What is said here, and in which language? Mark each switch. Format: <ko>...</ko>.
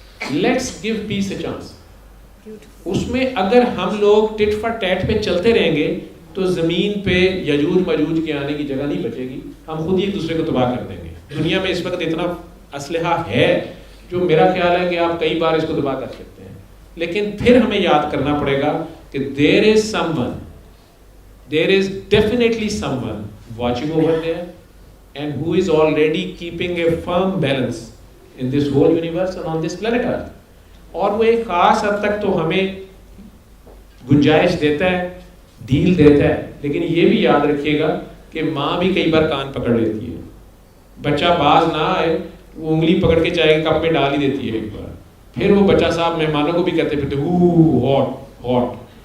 <en>Let's give peace a chance.</en> <ur>اس میں اگر ہم لوگ</ur> <en>tit for tat</en> <ur>پہ چلتے رہیں گے تو زمین پہ یجوج ماجوج کے آنے کی جگہ نہیں بچے گی, ہم خود ہی ایک دوسرے کو تباہ کر دیں گے. دنیا میں اس وقت اتنا اسلحہ ہے جو میرا خیال ہے کہ آپ کئی بار اس کو تباہ کر سکتے ہیں. لیکن پھر ہمیں یاد کرنا پڑے گا کہ</ur> <en>there is someone, there is definitely someone watching over there and who is already keeping a firm balance in this whole universe and on this planet Earth.</en> <ur>اور وہ ایک خاص حد تک تو ہمیں گنجائش دیتا ہے, ڈیل دیتا ہے. لیکن یہ بھی یاد رکھیے گا کہ ماں بھی کئی بار کان پکڑ لیتی ہے. بچہ باز نہ آئے وہ انگلی پکڑ کے چائے کے کپ میں ڈال ہی دیتی ہے ایک بار. پھر وہ بچہ صاحب مہمانوں کو بھی کہتے پھرتے</ur> <en>Hot hot.</en>